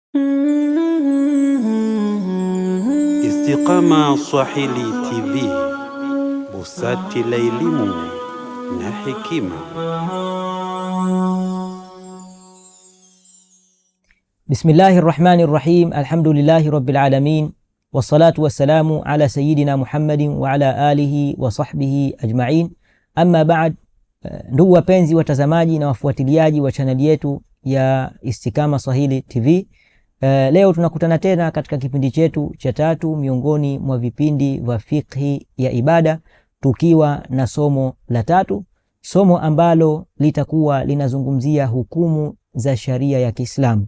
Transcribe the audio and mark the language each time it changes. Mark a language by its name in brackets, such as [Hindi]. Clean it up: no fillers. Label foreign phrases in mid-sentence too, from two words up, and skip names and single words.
[Swahili] Istiqama Swahili TV, busati la elimu na hekima. [Arabic] Bismillahirrahmanirrahim. الحمد لله رب العالمين والصلاة والسلام على سيدنا محمد وعلى آله وصحبه أجمعين. أما بعد, [Swahili] ndugu wapenzi watazamaji na wafuatiliaji wa chaneli yetu ya Istiqama Swahili TV, leo tunakutana tena katika kipindi chetu cha tatu miongoni mwa vipindi vya fiqhi ya ibada, tukiwa na somo la tatu, somo ambalo litakuwa linazungumzia hukumu za sharia ya Kiislamu.